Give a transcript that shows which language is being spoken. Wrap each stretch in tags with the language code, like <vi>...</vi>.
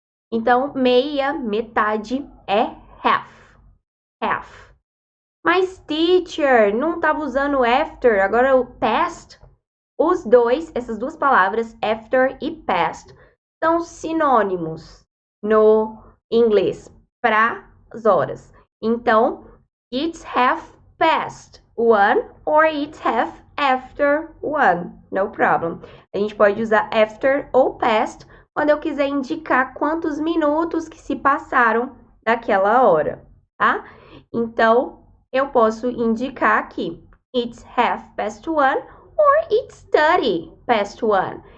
<pt>Então, meia, metade é half. Mas, teacher, não estava usando after, agora o past. Os dois, essas duas palavras, after e past, são sinônimos no inglês para as horas.</pt> <en>Então, it's half past 1 or it's half after 1. No problem.</en> <pt>A gente pode usar after ou past quando eu quiser indicar quantos minutos que se passaram daquela hora, tá? Então, eu posso indicar aqui,</pt> <en>it's 1:30 or it's 30:30.</en>